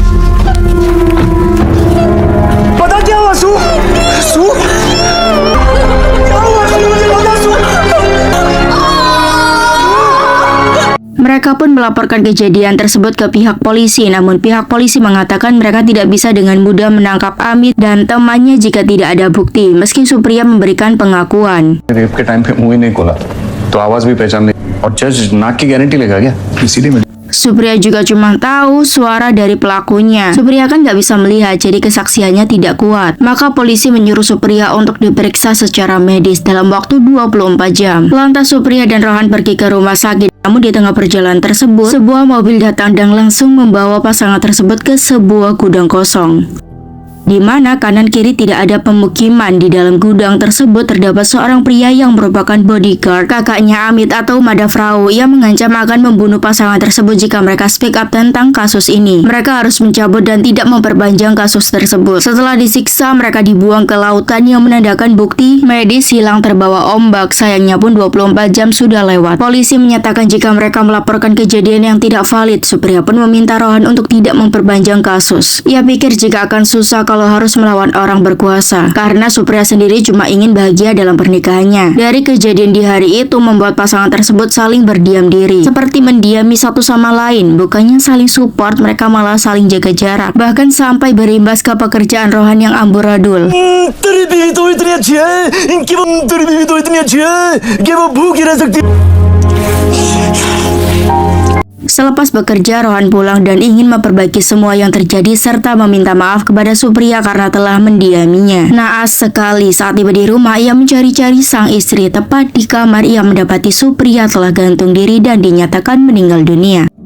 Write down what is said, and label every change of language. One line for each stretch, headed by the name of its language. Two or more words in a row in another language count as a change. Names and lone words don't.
Indonesian: Mereka pun melaporkan kejadian tersebut ke pihak polisi, namun pihak polisi mengatakan mereka tidak bisa dengan mudah menangkap Amit dan temannya jika tidak ada bukti, meski Supriya memberikan pengakuan.
Hindi: रेप के टाइम पे मुंह ही नहीं खोला तो आवाज भी पहचान नहीं और जज नाक की गारंटी लेगा क्या इसीलिए
Indonesian: Supriya juga cuma tahu suara dari pelakunya. Supriya kan nggak bisa melihat, jadi kesaksiannya tidak kuat. Maka polisi menyuruh Supriya untuk diperiksa secara medis dalam waktu 24 jam. Lantas Supriya dan Rohan pergi ke rumah sakit. Namun di tengah perjalanan tersebut, sebuah mobil datang dan langsung membawa pasangan tersebut ke sebuah gudang kosong, di mana kanan kiri tidak ada pemukiman. Di dalam gudang tersebut terdapat seorang pria yang merupakan bodyguard kakaknya Amit atau Madhavrao. Ia mengancam akan membunuh pasangan tersebut jika mereka
English: speak up
Indonesian: tentang kasus ini. Mereka harus mencabut dan tidak memperpanjang kasus tersebut. Setelah disiksa, mereka dibuang ke lautan yang menandakan bukti medis hilang terbawa ombak. Sayangnya pun 24 jam sudah lewat. Polisi menyatakan jika mereka melaporkan kejadian yang tidak valid. Supriya pun meminta Rohan untuk tidak memperpanjang kasus. Ia pikir jika akan susah kalau harus melawan orang berkuasa, karena Supriya sendiri cuma ingin bahagia dalam pernikahannya. Dari kejadian di hari itu membuat pasangan tersebut saling berdiam diri, seperti mendiami satu sama lain. Bukannya saling support, mereka malah saling jaga jarak, bahkan sampai berimbas ke pekerjaan Rohan yang amburadul.
Hindi: तेरी बीवी तो इतनी अच्छी है, इनकी वो तेरी बीवी तो इतनी अच्छी है कि वो भूखी रह सकती है.
Indonesian: Selepas bekerja, Rohan pulang dan ingin memperbaiki semua yang terjadi serta meminta maaf kepada Supriya karena telah mendiaminya. Naas sekali saat tiba di rumah, ia mencari-cari sang istri. Tepat di kamar, ia mendapati Supriya telah gantung diri dan dinyatakan meninggal dunia.